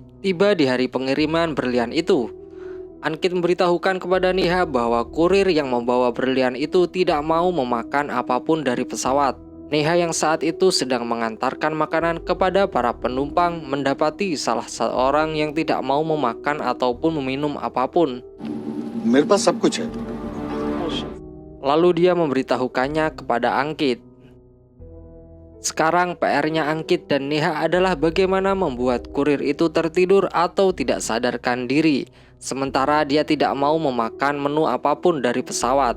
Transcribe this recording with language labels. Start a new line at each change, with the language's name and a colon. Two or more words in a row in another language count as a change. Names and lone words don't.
Indonesian: Tiba di hari pengiriman berlian itu, Ankit memberitahukan kepada Neha bahwa kurir yang membawa berlian itu tidak mau memakan apapun dari pesawat. Neha yang saat itu sedang mengantarkan makanan kepada para penumpang mendapati salah seorang yang tidak mau memakan ataupun meminum apapun.
Hindi: मेरे पास सब कुछ है।
Indonesian: Lalu dia memberitahukannya kepada Ankit. Sekarang PR-nya Ankit dan Neha adalah bagaimana membuat kurir itu tertidur atau tidak sadarkan diri, sementara dia tidak mau memakan menu apapun dari pesawat.